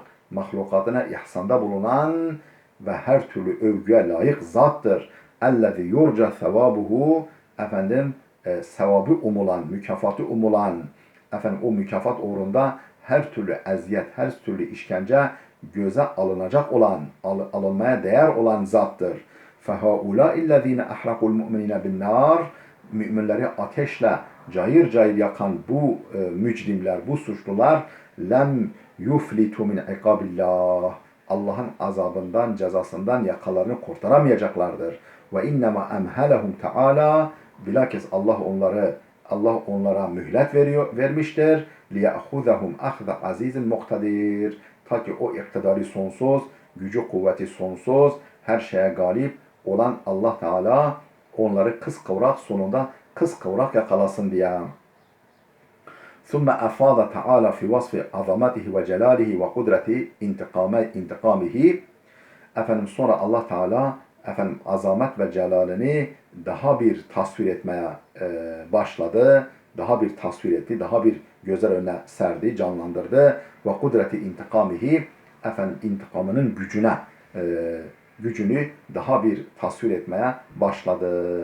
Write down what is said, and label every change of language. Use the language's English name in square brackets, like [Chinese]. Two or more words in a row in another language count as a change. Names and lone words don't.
[Turkish] Mahlukatına ihsanda bulunan ve her türlü övgüye layık zattır. [Arabic] الذي يرجى ثوابه, [Turkish] sevabı umulan, mükafatı umulan, o mükafat uğrunda her türlü eziyet, her türlü işkence göze alınacak olan, alınmaya değer olan zattır. [Arabic] فَهَاُولَٰئِ الَّذ۪ينَ اَحْرَقُوا الْمُؤْمِنِينَ بِالنَّارِ. [Turkish] Müminleri ateşle cayır cayır yakan bu mücrimler, bu suçlular [Arabic] لم يفلتوا من عقاب الله. [Turkish] Allah'ın azabından, cezasından yakalarını kurtaramayacaklardır. [Arabic] وإنما أمهلهم تعالى. [Turkish] Bilakis Allah onlara mühlet vermiştir. [Arabic] ليأخذهم أخذ عزيز مقتدر. [Turkish] Ta ki o iktidarı sonsuz, gücü kuvveti sonsuz, her şeye galip olan Allah Teala onları sonunda kıskıvrak yakalasın diye. [Arabic] ثم أفاض تعالى في وصف عظمته وجلاله وقدرة intikamihi. [Turkish] Efendim sonra Allah Teala efendim azamet ve celalini daha bir tasvir etmeye başladı. Daha bir tasvir etti, daha bir gözler önüne serdi, canlandırdı. [Arabic] وقدرة انتقامه, [Turkish] efendim intikamının gücünü daha bir tasvir etmeye başladı.